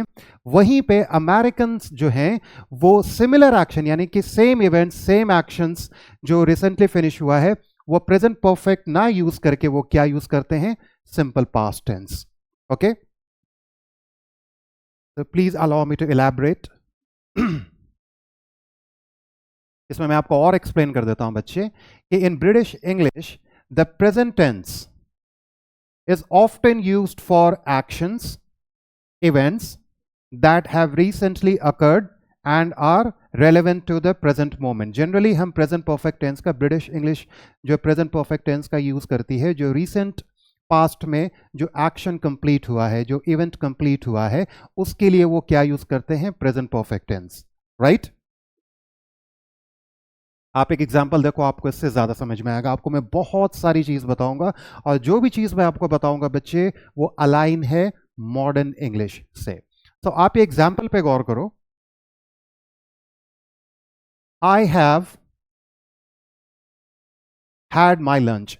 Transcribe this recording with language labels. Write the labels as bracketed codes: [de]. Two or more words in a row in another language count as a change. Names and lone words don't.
[hi] वहीं पे अमेरिकन जो हैं वो [en] similar action, [hi] यानी कि [en] same events, same actions [hi] जो [en] recently finish [hi] हुआ है, वो [en] present perfect [hi] ना यूज करके वो क्या यूज करते हैं, [en] simple past tense. ओके, तो please allow me to elaborate. [hi] इसमें मैं आपको और एक्सप्लेन कर देता हूं बच्चे कि [en] in British English the present tense is often used for actions, events that have recently occurred and are relevant to the present moment। [hi] Generally हम [en] present perfect tense [hi] का, [en] British English [hi] जो [en] present perfect tense [hi] का use करती है, जो [en] recent past [hi] में जो action complete हुआ है, जो event complete हुआ है, उसके लिए वो क्या use करते हैं, [en] present perfect tense, right? [hi] आप एक एग्जाम्पल देखो, आपको इससे ज्यादा समझ में आएगा। आपको मैं बहुत सारी चीज बताऊंगा और जो भी चीज मैं आपको बताऊंगा बच्चे वो अलाइन है [en] modern English [hi] से। तो आप ये एग्जाम्पल पे गौर करो। [en] I have had my lunch.